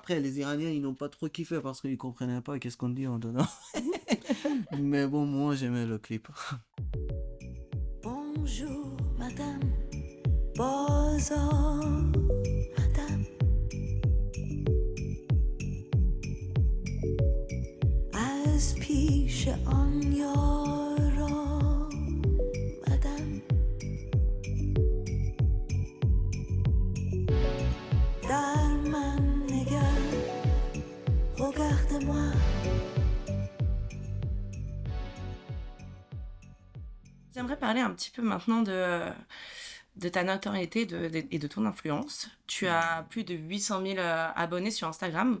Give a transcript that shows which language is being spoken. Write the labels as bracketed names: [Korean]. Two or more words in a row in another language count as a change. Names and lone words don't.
[French] Après, les Iraniens, ils n'ont pas trop kiffé parce qu'ils comprenaient pas qu'est-ce qu'on dit en dedans. Mais bon, moi, j'aimais le clip. Bonjour, madame. Bonjour, madame. [Persian] پیش آن یار آمدم در من نگر [French] regarde-moi. J'aimerais parler un petit peu maintenant de ta notoriété et de ton influence. Tu as plus de 800 000 abonnés sur Instagram.